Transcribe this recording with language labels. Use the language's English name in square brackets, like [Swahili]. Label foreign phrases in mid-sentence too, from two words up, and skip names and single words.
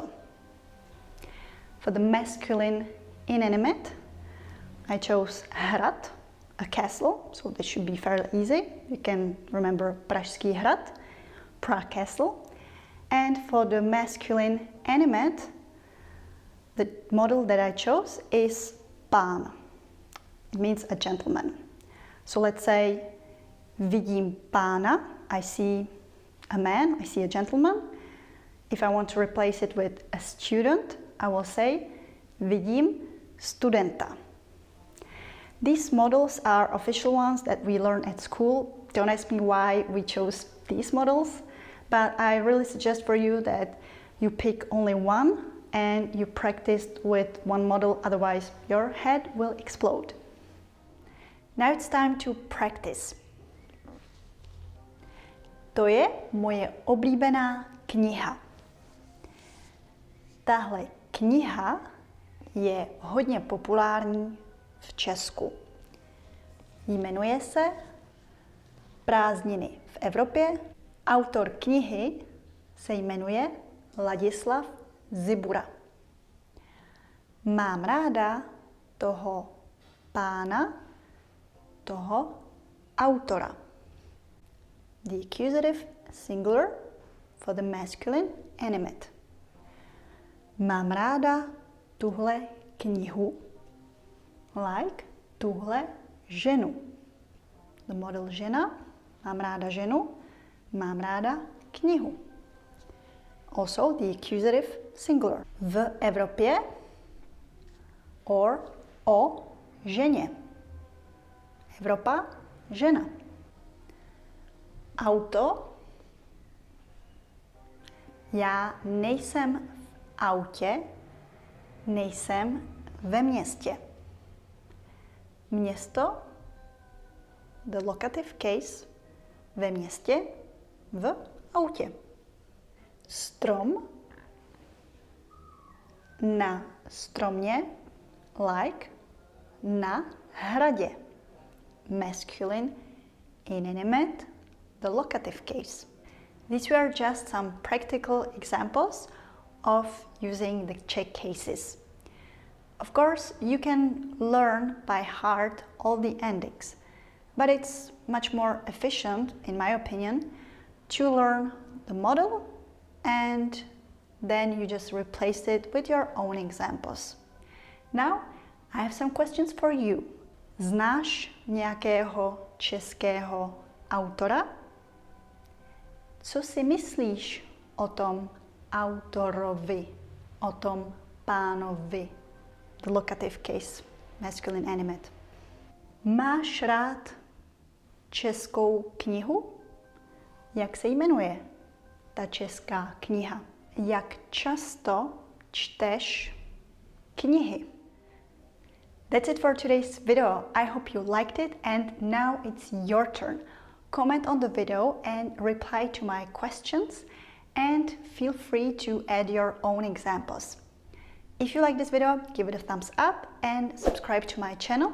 [English] For the masculine inanimate, I chose hrad, a castle, so this should be fairly easy. You can remember Pražský hrad, Prague Castle. And for the masculine animate, the model that I chose is pán. It means a gentleman. So let's say [Czech] vidím pána, [English] I see a man, I see a gentleman. If I want to replace it with a student, I will say [Czech] vidím studenta. [English] These models are official ones that we learn at school. Don't ask me why we chose these models, but I really suggest for you that you pick only one and you practice with one model, otherwise your head will explode. Now it's time to practice. [Czech] To je moje oblíbená kniha. Tahle kniha je hodně populární v Česku. Jmenuje se Prázdniny v Evropě. Autor knihy se jmenuje Ladislav Zibura. Mám ráda toho pána, toho autora. [English] The accusative singular for the masculine animate. [Czech] Mám ráda tuhle knihu, like tuhle ženu. [English] The model [Czech] žena, mám ráda ženu, mám ráda knihu. [English] Also the accusative singular. [Czech] V Evropě or o ženě. Evropa, žena. Auto. Já nejsem v autě, nejsem ve městě. Město, [English] the locative case, [Czech] ve městě, v autě. Strom, na stromě, like, na hradě. [English] Masculine, inanimate, the locative case. These were just some practical examples of using the Czech cases. Of course, you can learn by heart all the endings, but it's much more efficient, in my opinion, to learn the model and then you just replace it with your own examples. Now, I have some questions for you. [Czech] Znáš nějakého českého autora? Co si myslíš o tom autorovi, o tom pánovi? [English] The locative case, masculine animate. [Czech] Máš rád českou knihu? Jak se jmenuje ta česká kniha? Jak často čteš knihy? [English] That's it for today's video. I hope you liked it and now it's your turn. Comment on the video and reply to my questions and feel free to add your own examples. If you like this video, give it a thumbs up and subscribe to my channel.